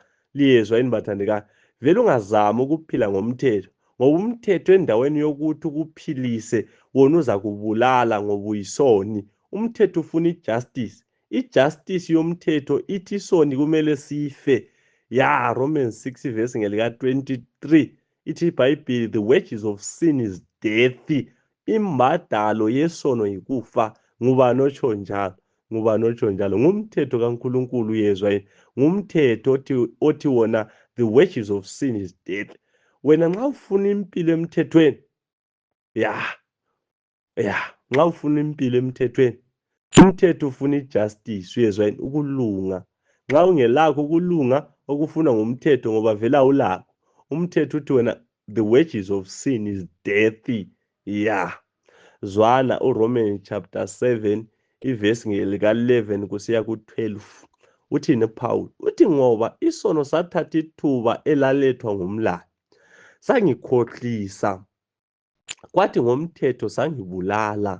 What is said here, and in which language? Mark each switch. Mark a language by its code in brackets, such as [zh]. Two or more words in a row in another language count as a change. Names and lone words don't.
[nd] Liyezwa yini bathandekayo? Vele ungazama ukuphila ngomthetho, ngoba umthetho endaweni yokuthi ukuphilise wona uza kubulala ngoba uyisoni. Umthetho ufuna ijustice. Ijustice yomthetho ithi isoni kumele sife. Ya, Romans 6 verse ngelika 23 ithi iBhayibheli, [en] the wages of sin is death. [nd] Imbadalo yesono yikufa. Ngubani otsho njalo? Ngubani otsho njalo? Ngumthetho kaNkulunkulu, yezwa yini? Ngumthetho othi wona [en] the wages of sin is death. [nd] Wena nxa ufuna impilo emthethweni, nxa ufuna impilo emthethweni, umthetho ufuna ijustice, uyezwa yini? Ukulunga. Nxa ungelakho ukulunga okufuna ngumthetho, ngoba vele awulakho, umthetho uthi wena [en] the wages of sin is death. [nd] Zwana uRomans chapter 7 ivesi ngelika 11 kusiya ku12. Uthini uPaul? Uthi ngoba isono sathatha ithuba elalethwa ngumlayo, sangikhohlisa, kwathi ngomthetho sangibulala.